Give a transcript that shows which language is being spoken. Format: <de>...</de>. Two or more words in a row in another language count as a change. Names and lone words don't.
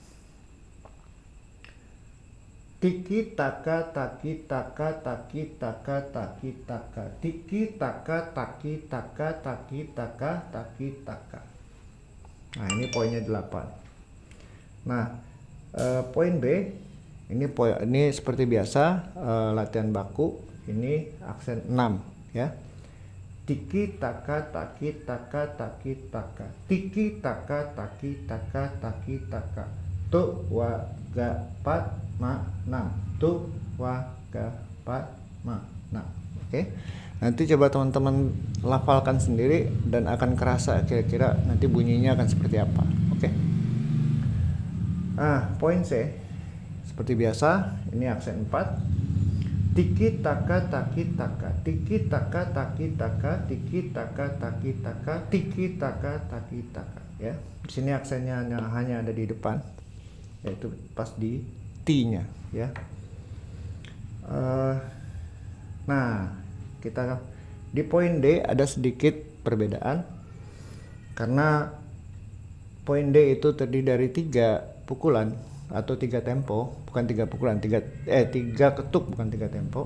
<id>Tiki taka taki taka taki taka taki taka, tiki taka taki taka taki taka taki taka. Nah, ini poinnya 8. Nah, poin B ini seperti biasa, latihan baku, ini aksen 6, ya. Tiki taka taki taka taki taka, tiki taka taki taka taki taka, tu wa ga pat ma 6, tu wa ga pat ma 6. Oke. Nanti coba teman-teman lafalkan sendiri dan akan kerasa kira-kira nanti bunyinya akan seperti apa. Oke. Poin C seperti biasa, ini aksen 4. Tiki taka taki taka, tiki taka taki taka, tiki taka taki taka, tiki taka taki taka, ya. Di sini aksennya hanya ada di depan, yaitu pas di T-nya, ya. Nah, kita di poin D ada sedikit perbedaan, karena poin D itu terdiri dari 3 pukulan atau 3 tempo, bukan 3 pukulan, 3 ketuk, bukan 3 tempo.</id>